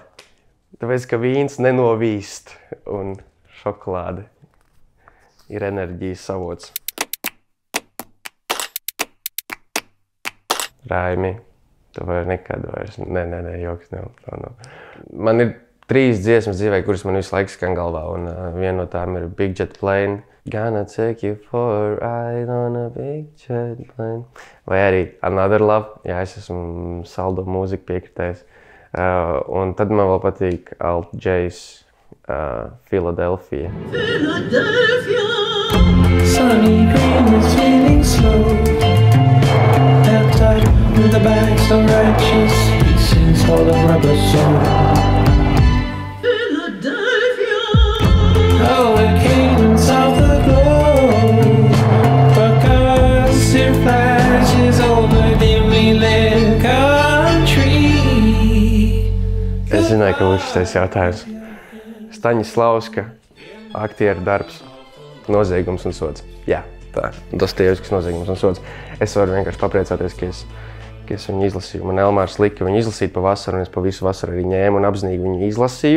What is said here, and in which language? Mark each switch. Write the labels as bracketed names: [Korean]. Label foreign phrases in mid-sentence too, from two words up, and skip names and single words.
[Latvian] Tāpēc, ka vīns nenovīst un šokolāde ir enerģijas avots. Raimi, tu vari nekad vairs. Nē, joks nav. Man ir 3 dziesmas dzīvē, kuras man visu laiku skan galvā, un viena no tām ir Big Jet Plane. [English] Gonna take you for a ride on a big jet plane. [Latvian] Vai arī Another Love. Jā, es esmu saldo mūziku piekritējis. Un tad man vēl patīk Alt J's Philadelphia. [English] Philadelphia, sunny green is feeling slow. With the bags of righteous pieces all the rubber soul. Philadelphia, oh, the cadence of the glow. Percussive flashes over dimly lit country. [Latvian] Es zināju, ka būs šis jautājums. Staņislavska, aktieru darbs, noziegums un sods. Jā, tā. Dostojevskis noziegums un sods. Es varu vienkārši papriecāties, ka es viņu izlasīju. Man Elmārs lika viņu izlasīt pa vasaru, un es pa visu vasaru arī ņēmu un apzinīgi viņu izlasīju.